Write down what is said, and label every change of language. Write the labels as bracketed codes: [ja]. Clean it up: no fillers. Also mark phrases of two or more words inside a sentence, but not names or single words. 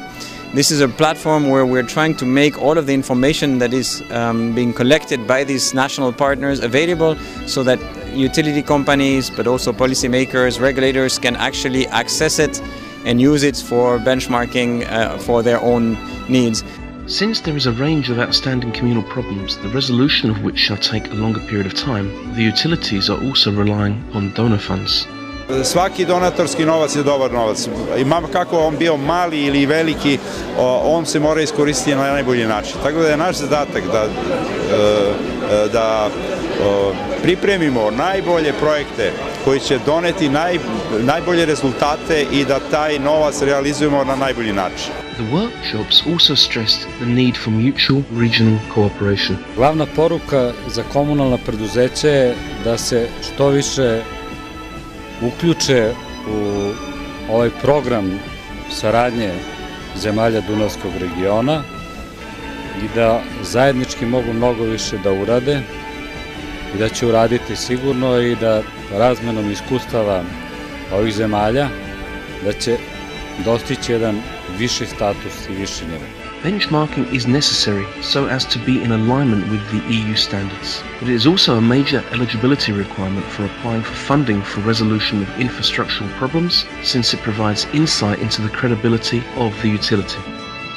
[en] This is a platform where we're trying to make all of the information that is being collected by these national partners available so that utility companies, but also policymakers, regulators can actually access it and use it for benchmarking for their own needs. Since there is a range of outstanding communal problems, the resolution of which shall take a longer period of time, the utilities are also relying on donor funds. [sr] Svaki donatorski novac je dobar novac. Imam kako on bio mali ili veliki, on se mora iskoristiti na najbolji način. Tako da je naš zadatak da pripremimo najbolje projekte koji će doneti najbolje rezultate i da taj novac realizujemo na najbolji način. [en] The workshops also stressed the need for mutual regional cooperation. [sr] Glavna poruka za komunalna preduzeća je da se što više uključe u ovaj program saradnje zemalja Dunavskog regiona i da zajednički mogu mnogo više da urade i da će uraditi sigurno i da razmenom iskustava ovih zemalja da će dostići jedan viši status i viši nivo. [en] Benchmarking is necessary so as to be in alignment with the EU standards, but it is also a major eligibility requirement for applying for funding for resolution of infrastructural problems, since it provides insight into the credibility of the utility.